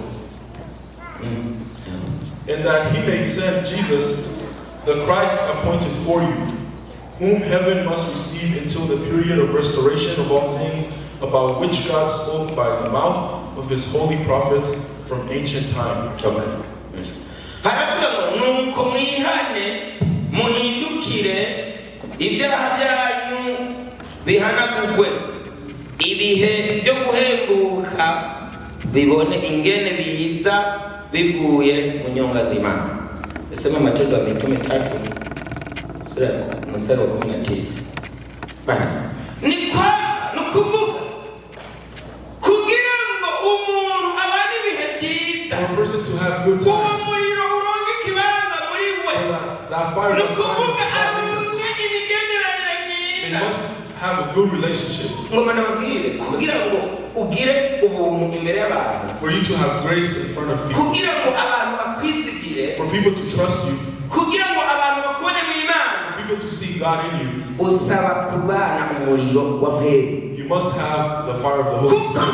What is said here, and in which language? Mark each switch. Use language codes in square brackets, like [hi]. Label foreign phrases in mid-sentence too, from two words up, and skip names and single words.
[en] and that he may send Jesus, the Christ appointed for you, whom heaven must receive until the period of restoration of all things, about which God spoke by the mouth of his holy prophets from ancient time." Okay. [rw] nuko mwihane muhindukire ibyaha byanyu bihanagurwe ibihe byo guhembuka bibone ingene biza bivuye mu nyonga z'Imana. [sw] Sema Matendo ya Mitume 3 sura mstari wa 19. [rw] Basi [sw] ni kwamba [rw] nukuvuga kugira ngo umuntu abane ibihe byiza, [en] for a person to have good times, that fire must have a good relationship. For you to have grace in front of people, for people to trust you, for people to see God in you, you must have the fire of the Holy Spirit.